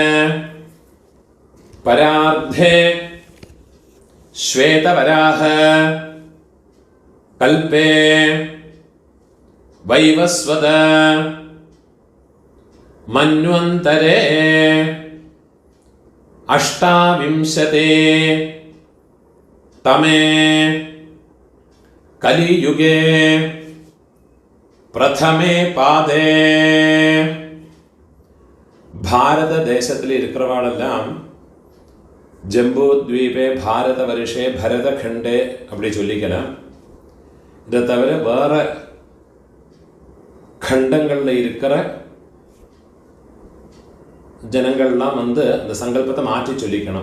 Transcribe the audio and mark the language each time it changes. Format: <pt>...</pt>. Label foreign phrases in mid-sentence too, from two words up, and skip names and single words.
<sa>परार्धे श्वेतवराह कल्पे वैवस्वत मन्वन्तरे अष्टाविंशते तमे कलियुगे प्रथमे पादे</sa> <ta>भारत தேசத்தில் இருக்கிறவாளெல்லாம்</ta> <sa>जम्बु द्वीपे भारत वर्षे भरत खण्डे</sa> <ta>அப்படி சொல்லிக்கலாம். இதை தவிர வேற கண்டங்களில் இருக்கிற ஜனங்கள்லாம் அந்த சங்கல்பத்தை மாற்றி சொல்லிக்கணும்.</ta>